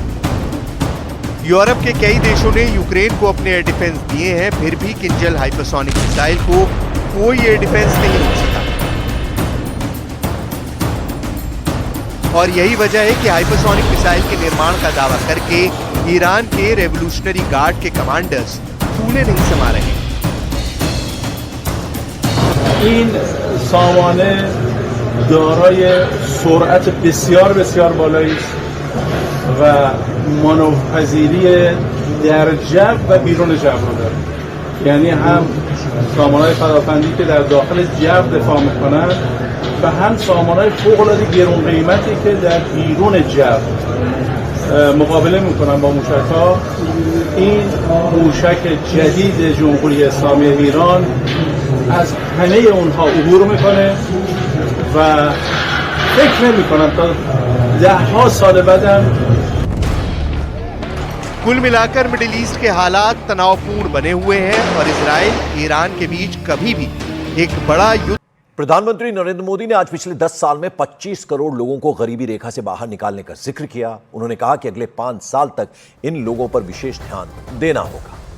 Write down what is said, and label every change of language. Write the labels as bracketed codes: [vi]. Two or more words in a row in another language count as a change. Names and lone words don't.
[hi] यूरोप के कई देशों ने यूक्रेन को अपने [en] air defense [hi] दिए हैं, फिर भी किंजल [en] hypersonic missile [hi] को कोई [en] air defense [hi] नहीं रोक सका। और यही वजह है कि [en] hypersonic missile [hi] के निर्माण का दावा करके ईरान के रेवोल्यूशनरी गार्ड के कमांडर्स फूले नहीं समा रहे। [fa] این سامانه دارای سرعت بسیار بسیار بالایی است و مانورپذیری در جو و بیرون جو رو داره. یعنی هم سامانه‌های پدافندی که در داخل جو دفاع میکنن و هم سامانه‌های فوق‌العاده گران قیمتی که در بیرون جو مقابله میکنن با موشک‌ها. این موشک جدید جمهوری اسلامی ایران از همه اونها عبور میکنه و فکر نمیکنم تا 10 سال بعدم. [hi] कुल मिलाकर मिडिल ईस्ट के हालात तनावपूर्ण बने हुए हैं और इजराइल ईरान के बीच कभी भी एक बड़ा युद्ध। प्रधानमंत्री नरेंद्र मोदी ने आज पिछले 10 साल में 25 करोड़ लोगों को गरीबी रेखा से बाहर निकालने का जिक्र किया। उन्होंने कहा कि अगले 5 साल तक इन लोगों पर विशेष ध्यान देना होगा।